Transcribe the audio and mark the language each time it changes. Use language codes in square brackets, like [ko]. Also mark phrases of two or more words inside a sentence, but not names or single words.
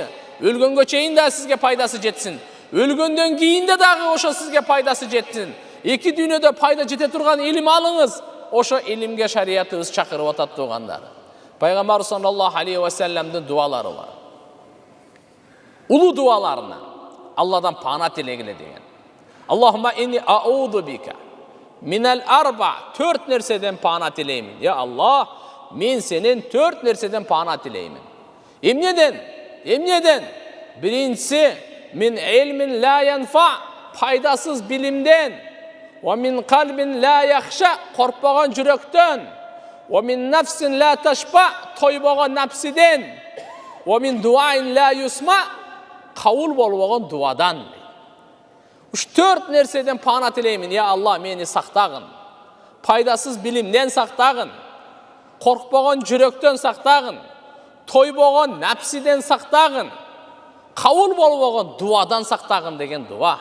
[ky] Өлгөнгө чейин да сизге пайдасы жетсин. Өлгөндөн кийин дагы ошо сизге пайдасы жетсин. Эки дүйнөдө пайда жете турган илим алыңыз. Ошо илимге шариятыбыз чакырып атат тугандар. Пайгамбар [ar] صلى الله عليه و [ky] салламдын дуалары бар. Улуу дуаларына Алладан пана тилегиле деген. [ar] اللهم إني أعوذ بك من الأربع, [ky] 4 нерседен пана тилеймин. Я Аллах, мен сенен 4 нерседен пана тилеймин. Эмнеден? Биринчиси [ar] من علم لا ينفع, [ky] пайдасыз билимден. [ar] ومن قلب لا يخشع, [ky] korkпаган жүрөктөн. [ar] ومن نفس لا تشبع, [ky] тойбогон напсиден. [ar] ومن دعاء لا يسمع, [ky] кабыл болбогон дуадан. Уш 4 нерседен пана тилеймин. Я Алла, мени сактагын. Пайдасыз билимден сактагын. Коркпогон жүрөктөн сактагын. Тойбогон напсиден сактагын. Кабыл болбогон дуадан сактагын деген дуа.